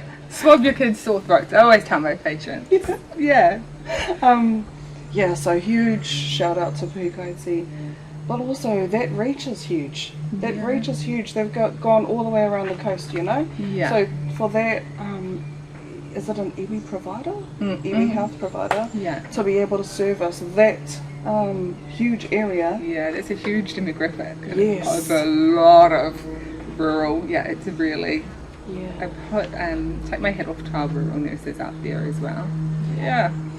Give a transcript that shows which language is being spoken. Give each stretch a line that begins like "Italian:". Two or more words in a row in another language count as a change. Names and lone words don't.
English: Swab your kids' sore throats. I always tell my patients. Yeah. So huge shout out to Pūhikaiti. But also that reach is huge. That reach is huge. They've gone all the way around the coast, you know? Yeah. So for that, is it an iwi provider? Iwi health provider? Yeah. To be able to service that huge area. Yeah, that's a huge demographic. Yes. Over a lot of rural, it's a really... Yeah. I take my hat off to our rural nurses out there as well. Yeah.